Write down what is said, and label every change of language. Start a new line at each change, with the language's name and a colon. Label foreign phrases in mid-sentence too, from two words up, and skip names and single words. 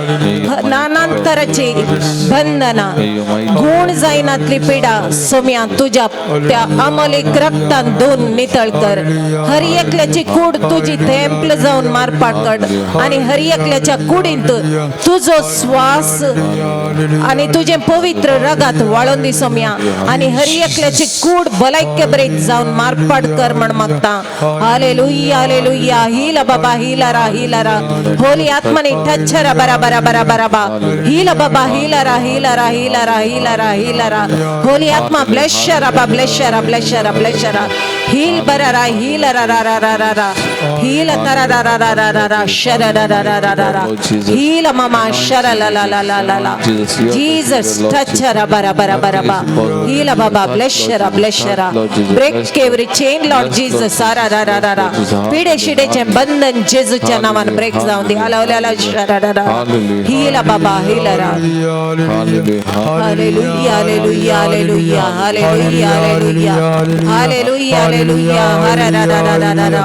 Konkani: नानांतराची बंधना गुण जायनातली पिडा सोम्या तुझ्या त्या अमोलिक रक्तान धुवन नितळ कर हरी एकल्याची कूड तुझी थेंपल जावन मारपाट कर आणि हरी एकल्याच्या कुडींत तुझो श्वास आणि तुझे पवित्र रगात वाळून दी सोम्या आणि हरी एकल्याची कूड भलायके बरेत जावन मारपाट कर म्हण मागता हालेलुया हालेलुया हीला बाबा हीला रा होली आत्माने ठच्छरा बरा बरा बरा बरा बा हीला बाबा हीला रा हीला रा हीला रा हीला रा हीला रा होली आत्मा ब्लेशरा बा ब्लेशरा ब्लेशरा ब्लेशरा हील बरा रा हीला रा रा रा रा रा रा हीला तरा रा रा रा रा रा रा शरा रा रा रा रा रा रा हीला मामा शरा ला ला ला ला ला ला जीसस ठच्छरा बरा बरा बरा बा हीला बाबा ब्लेशरा ब्लेशरा
English: break every chain Lord Jesus रा रा रा रा रा
Konkani: पिडे शिडेचे बंधन जेजूच्या नावान ब्रेक जाऊन दे हलावल्याला शरारा हीला बाबा हीला रा हालेलुया हालेलुया हालेलुया हालेलुया हालेलुया हालेलुया हालेलुया हरा रा रा रा रा रा